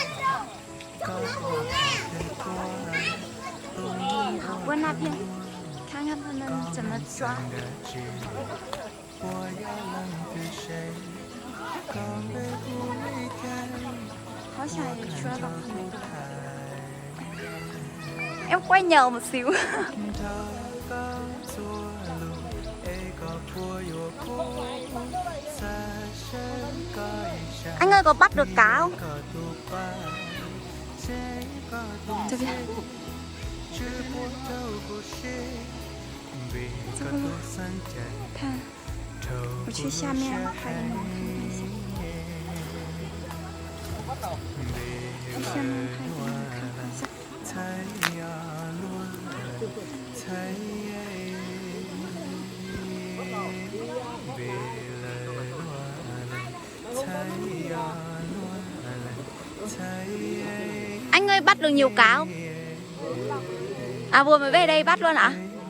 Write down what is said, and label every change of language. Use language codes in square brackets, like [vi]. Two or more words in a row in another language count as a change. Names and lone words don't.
[zh] 好，问那边，看。看看他们怎么抓。好想要抓到他们。 [vi] Em quay nhờ một xíu. Anh ơi có bắt được cá không? [zh] 这边。这个路，看，我去下面拍给你们看一下。去下面拍给你们看一下。 [vi] Anh ơi bắt được nhiều cá không? À vừa mới về đây bắt luôn ạ?